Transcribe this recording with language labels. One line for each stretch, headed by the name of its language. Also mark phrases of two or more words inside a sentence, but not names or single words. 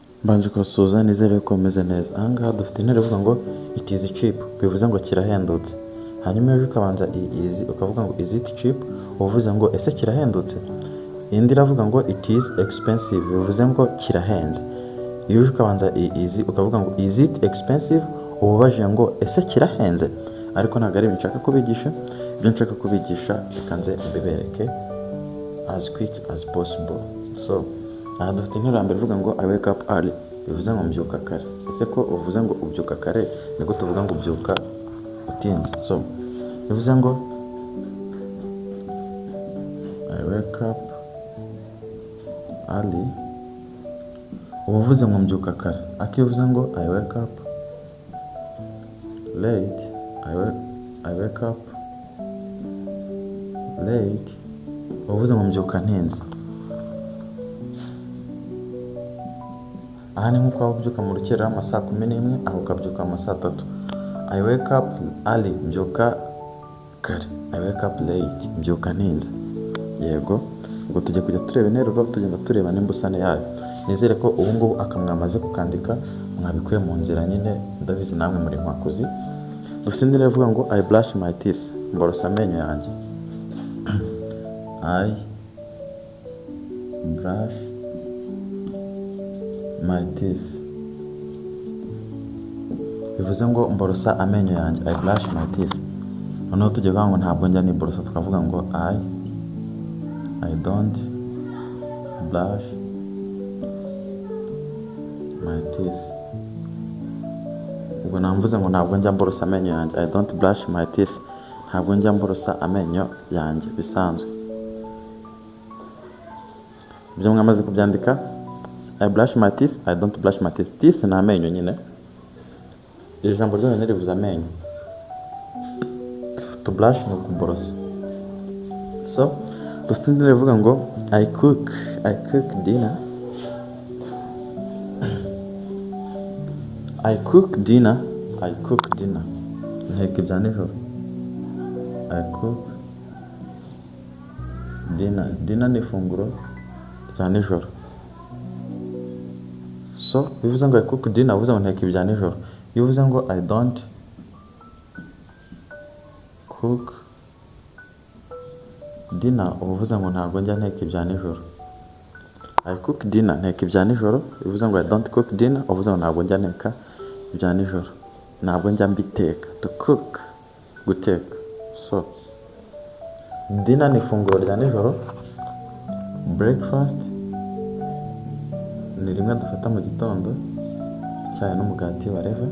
Kinyarwanda: Mbanje kubasuhuza nizere ko mumeze neza. Aha ngaha dufite interuro ivuga ngo
English: it is cheap,
Kinyarwanda: bivuze ngo kirahendutse. Hanyuma ejo ukabanza is ukavuga ngo
English: is it cheap,
Kinyarwanda: uvuze ngo ese kirahendutse. Indi iravuga ngo
English: it is expensive,
Kinyarwanda: bivuze ngo kirahenze. Iyo uje ukabanza is ukavuga ngo
English: is it expensive,
Kinyarwanda: ubajije ngo ese kirahenze. Ariko ntabwo ari ibintu nshaka kubigisha. Ibyo nshaka kubigisha reka nze mbibereke
English: as quick as possible.
Kinyarwanda: So aha dufite interuro mbere ivuga ngo
English: I wake up early,
Kinyarwanda: bivuze ngo mbyuka kare. Ese ko uvuze ngo ubyuka kare, niko tuvuga ngo ubyuka utinze.
English: So
Kinyarwanda: bivuze ngo
English: I wake up early,
Kinyarwanda: uvuze ngo mbyuka kare. Akivuze ngo
English: I wake up late, I wake up late,
Kinyarwanda: uvuze ngo mbyuka ntinze. Aha ni nkuko waba ubyuka mu rukerera mu saa 11, aho ukabyuka mu saa 3.
English: I wake up early,
Kinyarwanda: mbyuka kare.
English: I wake up late,
Kinyarwanda: mbyuka ntinze. Yego, ubwo tujya kujya tureba interuro, tugenda tureba n'imbusane yayo. Nizere ko ubu ngubu akamwamaze kukandika mwabikuye mu nzira nyine, ndabizi namwe muri nkwakuzi. Dufite indi ivuga ngo
English: I brush my teeth,
Kinyarwanda: mborosa amenyo yanjye.
English: I brush my teeth,
Kinyarwanda: bivuze ngo mborosa amenyo yanjye.
English: I brush my teeth.
Kinyarwanda: Noneho tujya kuvuga ngo ntabwo njya niborosa, tukavuga ngo
English: I don't brush my teeth.
Kinyarwanda: Ubwo namvuze ngo ntabwo njya mborosa amenyo yanjye.
English: I don't brush my teeth,
Kinyarwanda: ntabwo njya mborosa amenyo yanjye bisanzwe. Ibyo mwamaze kubyandika,
English: I brush my teeth, I don't brush my teeth. Teeth
Kinyarwanda: ni amenyo nyine. Iri jambo ryonyine rivuze amenyo.
English: To brush
Kinyarwanda: ni ukuborosa. So dufite indi rivuga ngo
English: I cook dinner. I cook dinner.
Kinyarwanda: Nteka ibya nijoro.
English: I cook dinner.
Kinyarwanda: Dinner ni ifunguro rya nijoro.
English: So
Kinyarwanda: bivuze ngo
English: I cook dinner,
Kinyarwanda: uvuze ngo nteka ibya nijoro. Iyo uvuze ngo
English: I don't cook dinner,
Kinyarwanda: uvuze ngo ntabwo njya nteka ibya nijoro.
English: I cook dinner,
Kinyarwanda: nteka ibya nijoro. Bivuze ngo
English: I don't cook dinner,
Kinyarwanda: uvuze ngo ntabwo njya nteka ibya nijoro. Ntabwo njya mbiteka.
English: To cook, guteka.
Kinyarwanda: So dinner ni ifunguro rya nijoro. Breakfast ni rimwe dufata mu gitondo, icyayi n'umugati whatever.